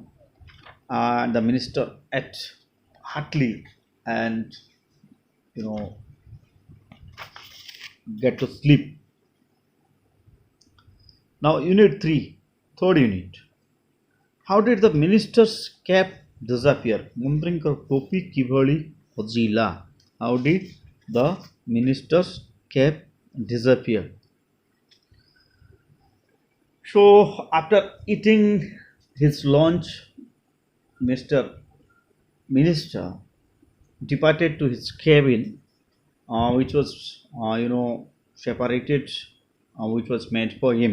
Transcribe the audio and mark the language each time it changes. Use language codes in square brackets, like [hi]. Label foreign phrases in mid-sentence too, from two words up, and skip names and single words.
[en] And the minister ate heartily and get to sleep. Now unit 3, third unit. How did the minister's cap disappear? [or] ମନ୍ତ୍ରୀକୋ ଟୋପି କିଭଳି ହଜିଲା? [en] How did the minister's cap disappear? So after eating his lunch, Mr. Minister departed to his cabin, which was separated, which was meant for him.